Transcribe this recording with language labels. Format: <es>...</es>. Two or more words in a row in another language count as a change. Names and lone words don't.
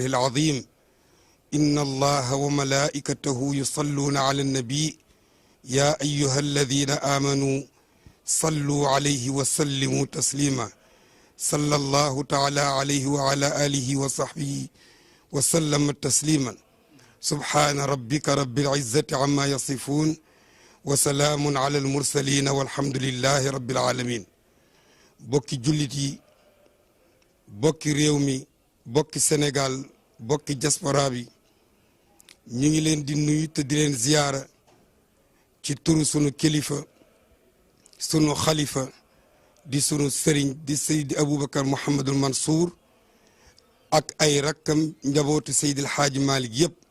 <ar>العظيم إن الله وملائكته يصلون على النبي يا أيها الذين آمنوا صلوا عليه وسلموا تسليما صلى الله تعالى عليه وعلى آله وصحبه وسلم تسليما سبحان ربك رب العزة عما يصفون وسلام على المرسلين والحمد لله رب العالمين</ar> <wo>bokki jullit yi bokki réew mi bokki Sénégal bokki diaspora bi ñu ngi leen di nuyu te di leen ziyaara ci turu sunu kilifa sunu xalifa di sunu sëriñ di Seydi Aboubacar Mouhamadul Mansour ak ay rakkam njabootu Seydil Xaaji Malick yëpp</wo>